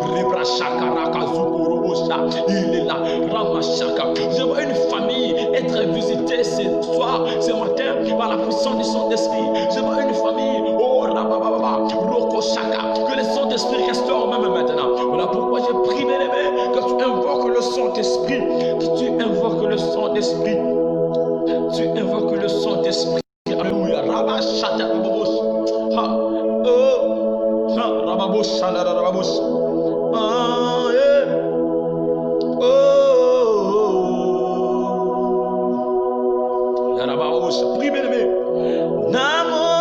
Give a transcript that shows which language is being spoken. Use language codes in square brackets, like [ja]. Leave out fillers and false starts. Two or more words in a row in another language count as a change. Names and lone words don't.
[fr] il est là, je vois une famille être visitée ce soir, ce matin, par la puissance du Saint-Esprit, je vois une famille, oh, que le Saint-Esprit restaure même maintenant. Voilà pourquoi je prie, bien aimé, que tu invoques le Saint-Esprit, que tu invoques le Saint-Esprit, tu invoques le Saint-Esprit. Alléluia. Rabashata rababosh. Ha. Oh. Ha. Rababosh. Rababosh. Ah, yeah. Oh. La rababosh. Prie, bien aimé. Namo.